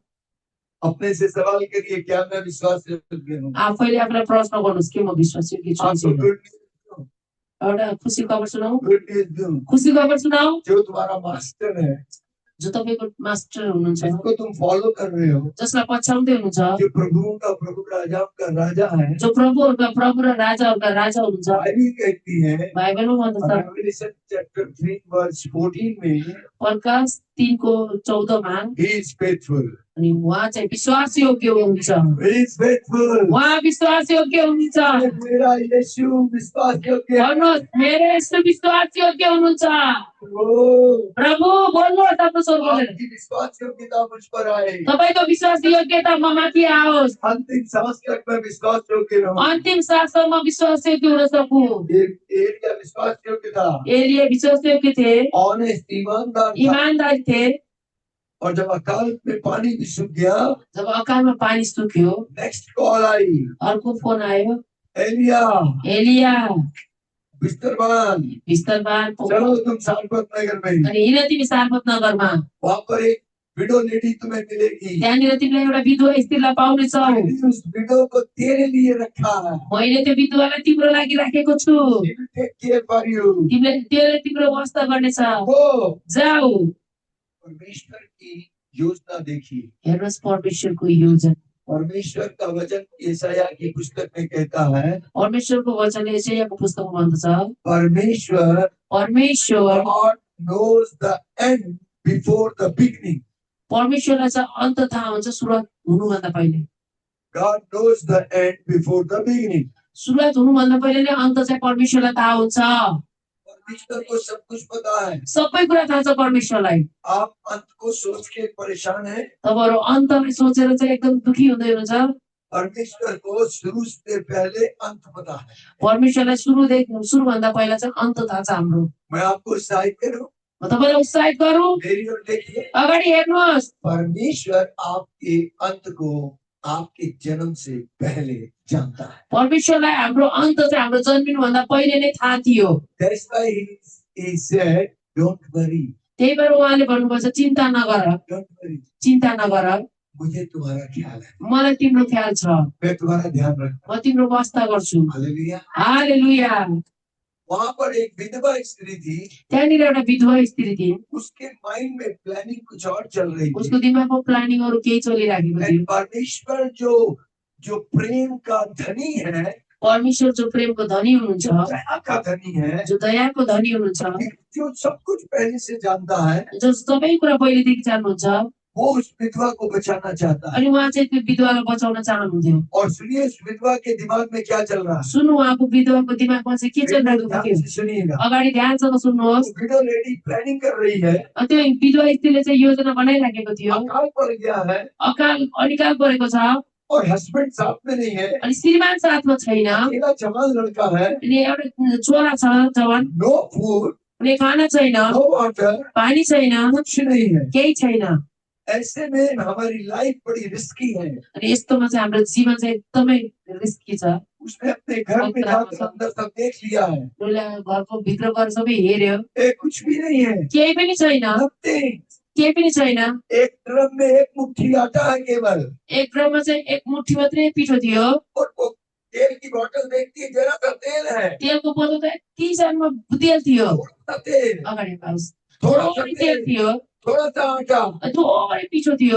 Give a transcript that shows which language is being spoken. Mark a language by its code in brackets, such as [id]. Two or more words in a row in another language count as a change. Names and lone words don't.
[hi] अपने से सवाल करिए, क्या मैं विश्वास योग्य हूँ? [ne] आफैले आफूलाई प्रश्न गर्नुहोस् कि म विश्वासयोग्य छु कि [hi] आपको [ne] छैन गुड एउटा खुसी खबर सुनाऊ [hi] न्यूज दूं. [ne] खुसी खबर सुनाऊ [hi] जो तुम्हारा मास्टर है, [ne] जो तपाईँको मास्टर हुनुहुन्छ [hi] जिसको तुम फॉलो कर रहे हो, [ne] जसलाई पछ्याउँदै हुनुहुन्छ [hi] जो प्रभुओं का प्रभु राजाओं का राजा है, [ne] जो प्रभुहरूका प्रभु र राजाहरूका राजा हुनुहुन्छ [hi] बाइबल कहती है [ne] बाइबलमा भन्दछ [en] Revelation chapter 3 verse 14 में, [ne] प्रकाश 3 को 14 मा [en] he is faithful. [ne] अनि उहाँ चाहिँ विश्वासयोग्य हुनुहुन्छ [en] He is faithful. [ne] उहाँ विश्वासयोग्य हुनुहुन्छ [hi] मेरा यीशु विश्वास योग्य है। [ne] भन्नुहोस् मेरो यस्तो विश्वासयोग्य हुनुहुन्छ ओ, प्रभु बोल्नुहोस् आफ्नो स्वर बोलेर [hi] आपकी विश्वास योग्यता मुझ पर आए। [ne] तपाईको विश्वास योग्यता म माथि आओस् [hi] अंतिम सांस तक मैं विश्वास योग्य रहूं। [ne] अन्तिम साससम्म विश्वासयोग्य हुन सकूँ [hi] एलिया विश्वास योग्य था। [ne] एलिया विश्वासयोग्य थे [hi] ऑनेस्ट ईमानदार था। [ne] ईमानदारी थे [hi] और जब अकाल में पानी भी सूख गया, [ne] जब अकालमा पानी सुक्यो [en] next call [hi] आई, [ne] अर्को फोन आयो एलिया एलिया बिस्तरबान बिस्तरबान [hi] चलो तुम सारपत नगर में। [ne] अनि हिँड तिमी सारपत नगरमा [hi] वहां पर एक [en] widow lady [hi] तुम्हें मिलेगी। [ne] त्यहाँनिर तिमीलाई एउटा विधवा स्त्रीलाई पाउनेछौ [hi] मैंने उस विडो को तेरे लिए रखा है। [ne] मैले त्यो विधवालाई तिम्रो लागि राखेको छु [en] She will take care for you. [ne] तिमीले त्यसले तिम्रो वास्ता गर्नेछ [hi] वो [ne] जाऊ [hi] परमेश्वर की योजना देखी। [ne] हेर्नुहोस् परमेश्वरको योजना परमेश्वर का वचन यशाया की पुस्तक में कहता है, परमेश्वरको वचन यशायाको पुस्तकमा भन्दछ परमेश्वर परमेश्वर [en] God knows the end before the beginning. [ne] परमेश्वरलाई चाहिँ अन्त थाहा हुन्छ सुरुवात हुनुभन्दा पहिले [en] God knows the end before the beginning. [ne] सुरुवात हुनुभन्दा पहिले नै अन्त चाहिँ परमेश्वरलाई थाहा हुन्छ [hi] परमेश्वर को सब कुछ पता है। [ne] सबै कुरा थाहा छ परमेश्वरलाई [hi] आप अंत को सोच के परेशान हैं। [ne] तपाईहरु अन्तलाई सोचेर चाहिँ एकदम दुखी हुँदै हुनुहुन्छ [hi] परमेश्वर को शुरू से पहले अंत पता है। [ne] परमेश्वरलाई सुरुभन्दा पहिला चाहिँ अन्त थाहा छ हाम्रो [hi] मैं आपको उत्साहित करूं, [ne] म तपाईलाई उत्साहित गरौँ [hi] मेरी ओर देखिए। [ne] अगाडि हेर्नुहोस् [hi] परमेश्वर आपके अंत को आपके जन्म से पहले जानता है। [ne] परमेश्वरलाई हाम्रो अन्त चाहिँ हाम्रो जन्मिनुभन्दा पहिले नै थाहा थियो [en] That's why he said, don't worry, [ne] त्यही भएर उहाँले भन्नुभएको छ चिन्ता नगर [en] don't worry. [ne] चिन्ता नगर [hi] मुझे तुम्हारा ख्याल है, [ne] मलाई तिम्रो ख्याल छ [hi] मैं तुम्हारा ध्यान रखता [ne] म तिम्रो वास्ता गर्छु [hi] हूं। हालेलुया। [ne] हालेलुया [hi] वहां पर एक विधवा स्त्री थी, [ne] त्यहाँनिर एउटा विधवा स्त्री थिइन् [hi] उसके माइंड में प्लानिंग कुछ और चल रही थी। [ne] उसको दिमागमा प्लानिङहरु केही चलिराखेको थियो [en] And [hi] परमेश्वर जो प्रेम का धनी है, [ne] परमेश्वर जो प्रेमको धनी हुनुहुन्छ [hi] जो दया का धनी है, [ne] जो दयाको धनी हुनुहुन्छ [hi] जो सब कुछ पहले से जानता है, [ne] जो सबै कुरा पहिलेदेखि जान्नुहुन्छ [hi] वो उस विधवा को बचाना चाहता है। [ne] अनि उहाँ चाहिँ त्यो विधवालाई बचाउन चाहनुहुन्थ्यो [hi] और सुनिए उस विधवा के दिमाग में क्या चल रहा है। [ne] सुन्नु उहाँको विधवाको दिमागमा चाहिँ के चलिरहेको [hi] ध्यान [ne] थियो [hi] से सुनिएगा। [ne] अगाडि ध्यानसँग सुन्नुहोस् [en] widow lady [hi] प्लानिंग कर रही है, [ne] त्यो विधवा स्त्रीले चाहिँ योजना बनाइराखेको थियो [hi] अकाल पड़ गया है [ne] अनिकाल परेको छ [hi] और हस्बैंड साथ में नहीं है, [ne] अनि श्रीमान साथमा छैन [hi] अकेला जवान लड़का है, [ne] अनि एउटा छोरा छ जवान [en] no food, [ne] अनि खाना छैन [en] no water, [ne] पानी छैन [hi] कुछ नहीं है। [ne] केही छैन [hi] ऐसे में हमारी लाइफ बड़ी रिस्की है। [ne] अनि यस्तोमा चाहिँ हाम्रो जीवन चाहिँ एकदमै रिस्की छ [hi] उसने अपने घर में जाकर अंदर तक देख लिया है, [ne] उसले घरको भित्र गएर सबै हेर्यो [hi] कुछ भी नहीं है, [ne] केही पनि छैन [en] Nothing. [ne] केही पनि छैन [hi] एक ड्रम में एक मुट्ठी आटा है केवल, [ne] एक ड्रममा चाहिँ एक मुठी मात्रै पिठो थियो [hi] और वो तेल की बोतल देखती है, जरा सा तेल है, [ne] तेलको बोतल त यति सानो तेल थियो [hi] थोड़ा सा तेल, [ne] अगाडि पाउस [hi] थोड़ा सा [ne] थोरै तेल [hi] तेल, [ne] थियो [hi] थोड़ा सा आटा। [ne] थोरै पिठो थियो